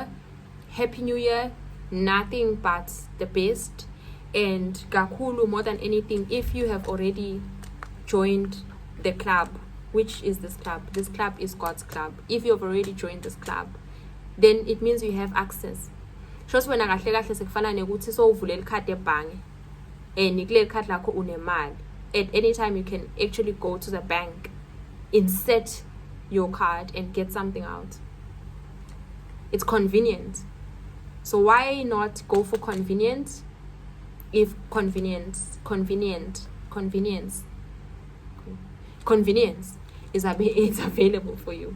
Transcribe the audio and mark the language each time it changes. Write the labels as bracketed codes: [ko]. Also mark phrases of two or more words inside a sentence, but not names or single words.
[en] Happy New Year, nothing but the best. And Gakulu, more than anything, if you have already joined the club, which is this club? This club is God's club. If you have already joined this club, then it means you have access. Just when I [zu] sekufana nekuthi so uvule ikhadi ebhange and ikule ikhadi lakho unemali, [en] at any time you can actually go to the bank, insert your card and get something out. It's convenient. So why not go for convenience if convenience is it's available for you.